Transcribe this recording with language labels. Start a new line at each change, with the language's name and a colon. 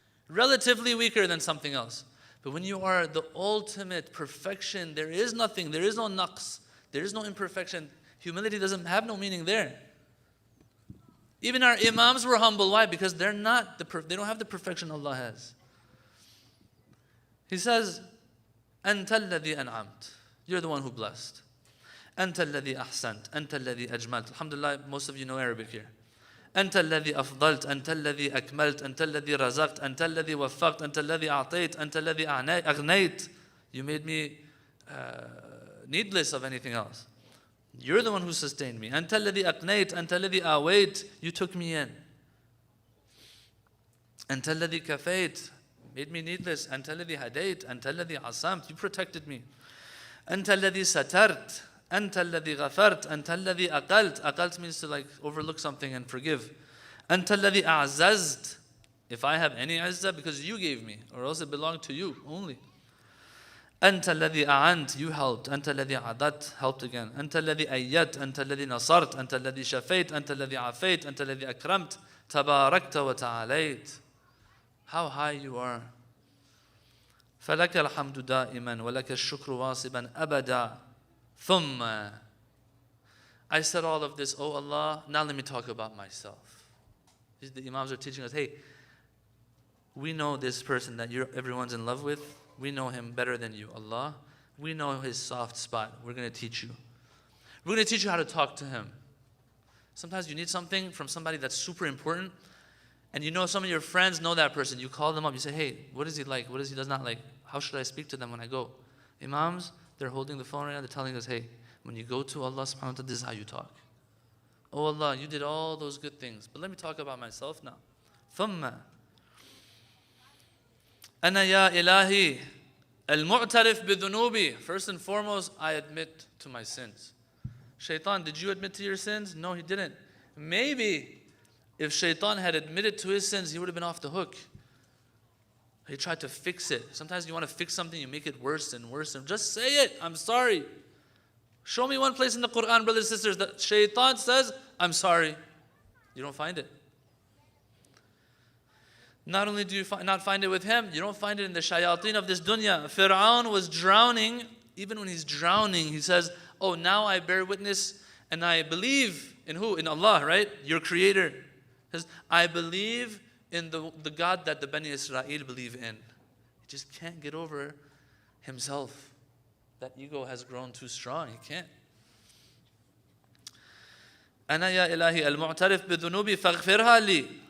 English: Relatively weaker than something else. But when you are the ultimate perfection, there is nothing, there is no naqs, there is no imperfection. Humility doesn't have no meaning there. Even our imams were humble. Why? Because they don't have the perfection Allah has. He says,
Arabic: أَنْتَ الَّذِي أَنْعَمْتَ.
English: You're the one who blessed.
Arabic: أَنْتَ الَّذِي أَحْسَنْتَ. أَنْتَ الَّذِي أَجْمَلْتَ.
English: Alhamdulillah, most of you know Arabic here.
Arabic: أنت الذي أفضلت أنت الذي أكملت أنت الذي رزقت أنت الذي وفقت أنت الذي أعطيت أنت الذي أغنيت.
English: You made me needless of anything else. You're the one who sustained me.
Arabic: أنت الذي أقنيت أنت الذي آويت.
English: You took me in.
Arabic: أنت الذي كفيت.
English: Made me needless.
Arabic: أنت الذي هديت أنت الذي عصمت.
English: You protected me.
Arabic: أنت الذي سترت أنت الذي غفرت. أنت الذي أقلت.
English: أقلت means to like overlook something and forgive.
Arabic: أنت الذي أعززت.
English: If I have any izzah, because you gave me, or else it belonged to you only.
Arabic: أنت الذي أعنت,
English: you helped.
Arabic: أنت الذي عضدت,
English: helped again.
Arabic: أنت الذي أيدت. أنت الذي نصرت. أنت الذي شفيت. أنت الذي عافيت. أنت الذي أكرمت. تباركت وتعاليت.
English: How high you are.
Arabic: فلك الحمد دائما ولك الشكر واصبا أبدا. ثم.
English: I said all of this, oh Allah, now let me talk about myself. The Imams are teaching us, hey, we know this person that everyone's in love with. We know him better than you, Allah. We know his soft spot. We're going to teach you. We're going to teach you how to talk to him. Sometimes you need something from somebody that's super important, and you know some of your friends know that person. You call them up. You say, hey, what is he like? What is he does not like? How should I speak to them when I go? Imams, they're holding the phone right now. They're telling us, hey, when you go to Allah subhanahu wa ta'ala, this is how you talk. Oh Allah, you did all those good things. But let me talk about myself now.
Arabic: ثم أنا يا إلهي المعترف بذنوبي.
English: First and foremost, I admit to my sins. Shaitan, did you admit to your sins? No, he didn't. Maybe if Shaitan had admitted to his sins, he would have been off the hook. He tried to fix it. Sometimes you want to fix something, you make it worse and worse. And just say it. I'm sorry. Show me one place in the Quran, brothers and sisters, that Shaitan says, I'm sorry. You don't find it. Not only do you not find it with him, you don't find it in the shayateen of this dunya. Fir'aun was drowning. Even when he's drowning, he says, oh, now I bear witness and I believe in who? In Allah, right? Your creator. He says, I believe in the God that the Bani Israel believe in. He just can't get over himself. That ego has grown too strong. He can't.
Arabic: أنا يا إلهي المعترف بذنوبي فاغفرها لي.